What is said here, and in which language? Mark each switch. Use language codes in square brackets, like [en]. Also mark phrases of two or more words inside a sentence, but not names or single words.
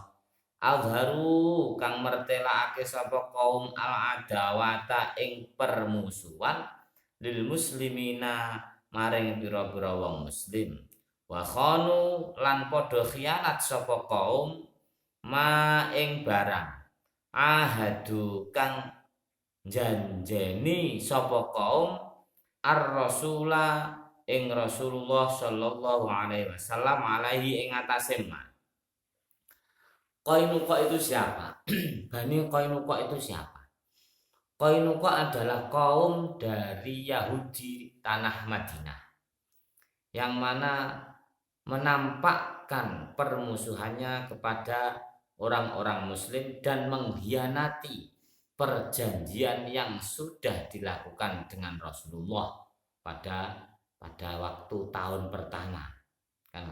[jv] Azharu kang mertelakake sapa kaum al-adawata ing permusuhan [ar] lil muslimina [jv] maring pira-pira wong muslim. [ar] Wa khanu [jv] lan padha khianat sapa kaum ma ing barang ahadu kang janjeni sapa kaum ar-rasula ing Rasulullah [ar] sallallahu alaihi wasallam alaihi [jv] ing atase ma. [id] Qainuqa itu siapa? Bani Qainuqa itu siapa? Qainuqa adalah kaum dari Yahudi tanah Madinah yang mana menampakkan permusuhannya kepada orang-orang muslim dan mengkhianati perjanjian yang sudah dilakukan dengan Rasulullah pada waktu tahun pertama, kan?